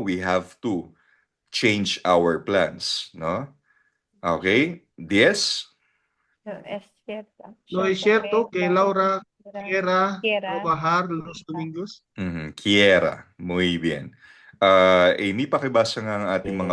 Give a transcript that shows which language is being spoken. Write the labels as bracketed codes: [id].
[en] We have to change our plans, no? Okay? 10. [es] No, es cierto. No es cierto que Laura quiera Quiera. trabajar los domingos. Quiera. Muy bien. [tl] Amy, pakibasa nga ang ating mga